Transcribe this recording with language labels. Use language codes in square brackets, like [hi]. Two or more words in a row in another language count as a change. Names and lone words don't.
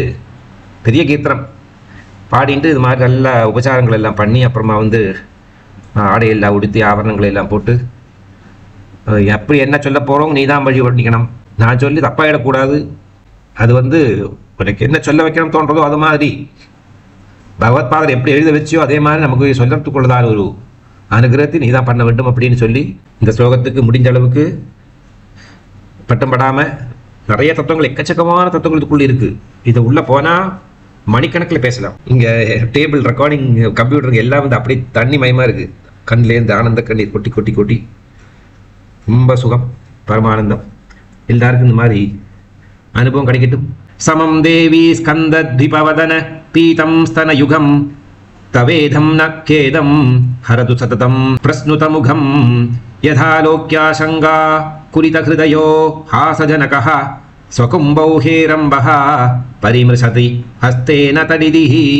[ta] பெரிய கீர்த்தனம் பாடிட்டு இது மாதிரி நல்ல உபசாரங்கள் எல்லாம் பண்ணி, அப்புறமா வந்து ஆடையெல்லாம் உடுத்தி ஆபரணங்களை எல்லாம் போட்டு, எப்படி என்ன சொல்ல போகிறோம் நீ தான் வழி பண்ணிக்கணும், நான் சொல்லி தப்பாயிடக்கூடாது, அது வந்து உனக்கு என்ன சொல்ல வைக்கணும் தோன்றதோ அது மாதிரி பகவத்பாதர் எப்படி எழுத வச்சியோ அதே மாதிரி நமக்கு சொல்லறதுக்குள்ளதான ஒரு அனுகிரகத்தை நீ தான் பண்ண வேண்டும் அப்படின்னு சொல்லி இந்த ஸ்லோகத்துக்கு முடிஞ்ச அளவுக்கு பட்டம் படாமல் நிறைய தத்துவங்கள், எக்கச்சக்கமான தத்துவங்கள் இதுக்குள்ளே இருக்குது. இதை உள்ளே போனால் மணிக்கணக்கில் பேசலாம். இங்கே [en] table recording computerunga [ta] எல்லாம் வந்து அப்படியே தண்ணி மயமாக இருக்குது. கண்ணிலேருந்து ஆனந்த கண்ணீர் கொட்டி கொட்டி கொட்டி ரொம்ப சுகம், பரமானந்தம். எல்லாருக்கும் இந்த மாதிரி அனுபவம் கிடைக்கட்டும். [sa] समं देवी स्कन्दद्विपवदन पीतं स्तनयुगं तवेदं न खेदं हरतु सततं प्रस्नुतमुखं यथा लोक्याशङ्गा कुलितहृदयो हासजनकः स्वकुम्भौ हेरम्बः परिमृशति हस्तेन तडिदिः.